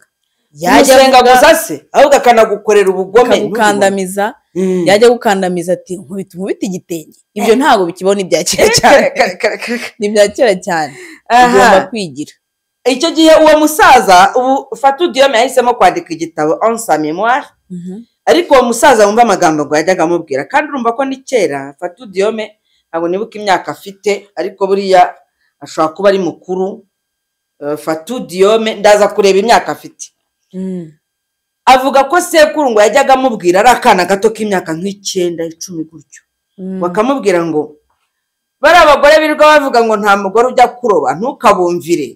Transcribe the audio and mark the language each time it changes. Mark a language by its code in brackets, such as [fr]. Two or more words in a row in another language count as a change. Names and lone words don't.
[rw] Yasenga gusa se ahubwo akanagukorera ubugome, akagukandamiza. Yajya gukandamiza ati nkubita igitenge. Ibyo ntabwo bikibona ibya kera cyane, ni ibya kera cyane. Ugomba kwigira. Icyo gihe uwo musaza ubu Fatou Diome yahisemo kwandika igitabo [fr] en sa mémoire, [rw] ariko uwo musaza wumva amagambo ngo yajyaga amubwira, kandi urumva ko ni kera. Fatou Diome ntabwo nibuka imyaka afite, ariko buriya ashobora kuba ari mukuru. Fatou Diome ndaza kureba imyaka afite. Avuga ko sekuru ngo yajyaga amubwira, ari akana gato k'imyaka nk'9 10 gutyo, bakamubwira ngo bari abagore birirwa bavuga ngo nta mugore ujya kuroba ntukabumvire.